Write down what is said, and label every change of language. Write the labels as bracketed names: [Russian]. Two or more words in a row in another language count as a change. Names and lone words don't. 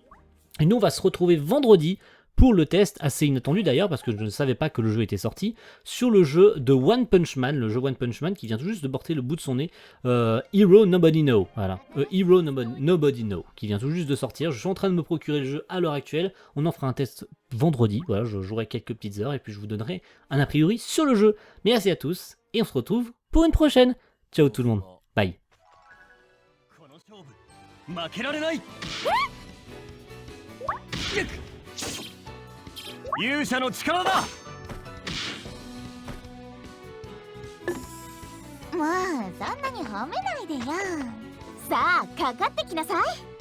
[French] Et nous, on va se retrouver vendredi pour le test, assez inattendu d'ailleurs, parce que je ne savais pas que le jeu était sorti, sur le jeu de One Punch Man, le jeu One Punch Man qui vient tout juste de porter le bout de son nez, Hero Nobody Know, voilà, Hero Nobody Know, qui vient tout juste de sortir. Je suis en train de me procurer le jeu à l'heure actuelle, on en fera un test vendredi, voilà, je jouerai quelques petites heures, et puis je vous donnerai un a priori sur le jeu. Merci à tous, et on se retrouve pour une prochaine. Ciao tout le monde, bye. [Japanese] 勇者の力だ。もうそんなに褒めないでよ。さあかかってきなさい。